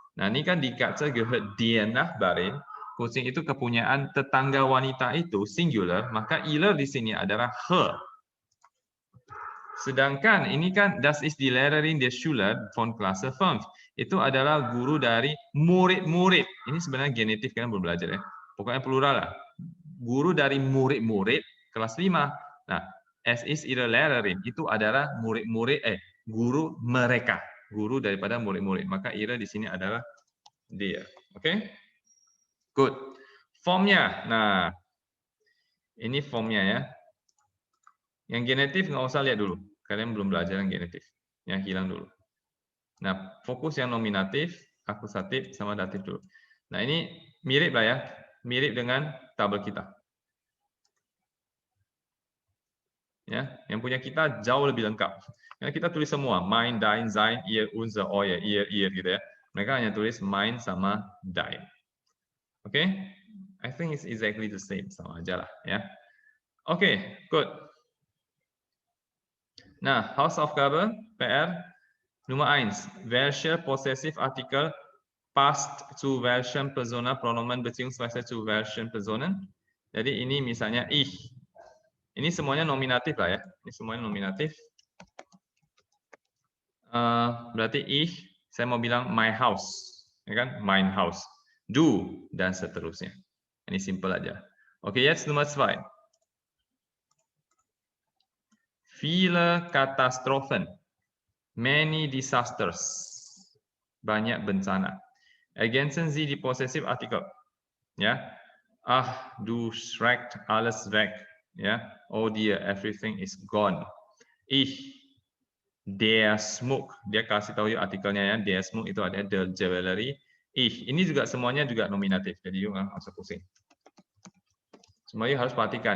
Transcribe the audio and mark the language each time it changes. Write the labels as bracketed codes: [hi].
[id] Nah, ini kan di [de] Katze gehört der Nachbarin. [id] Kucing itu kepunyaan tetangga wanita itu singular, maka ihre di sini adalah her. Sedangkan ini kan [de] das ist die Lehrerin der Schüler von Klasse 5. [id] Itu adalah guru dari murid-murid. Ini sebenarnya genitif, kalian belum belajar ya. Pokoknya plural lah. Guru dari murid-murid kelas 5. Nah, [de] es ist ihre Lehrerin [id] itu adalah murid-murid guru mereka, guru daripada murid-murid. Maka ihre di sini adalah dia. Oke? Good. Formnya. Nah, ini formnya ya. Yang genetif nggak usah lihat dulu. Kalian belum belajar yang genetif. Yang hilang dulu. Nah, fokus yang nominatif, akusatif, sama datif dulu. Nah, ini mirip lah ya. Mirip dengan tabel kita. Ya, yang punya kita jauh lebih lengkap. Karena kita tulis semua, mein, dein, sein, ihr, unser, euer, ihr gitu ya. Mereka hanya tulis mein sama dein. Oke? [en] I think it's exactly the same, [id] sama aja lah ya. Oke, good. [de] Nah, Hausaufgabe, PR, Nummer 1. Welche Possessivartikel passt zu welchem Persona, Pronomen beziehungsweise zu welchen Personen? [id] Jadi ini misalnya ich. Ini semuanya nominatif lah ya. Ini semuanya nominatif. Berarti ich, saya mau bilang [en] my house, [id] ya kan? [de] Mein Haus. [id] Du dan seterusnya. Ini simple aja. Oke, [de] jetzt Nummer 2. Viele Katastrophen. [en] Many disasters. [id] Banyak bencana. [de] Ergänzen Sie die Possessivartikel. Ya. Ah, du schreckt alles weg. Ya. [en] Oh dear, everything is gone. [de] Ich, der Schmuck. [id] Dia kasih tahu artikelnya ya. Der Schmuck itu ada the jewelry. Ich. Ini juga semuanya juga nominatif. Jadi jangan usah pusing. Semuanya harus perhatikan.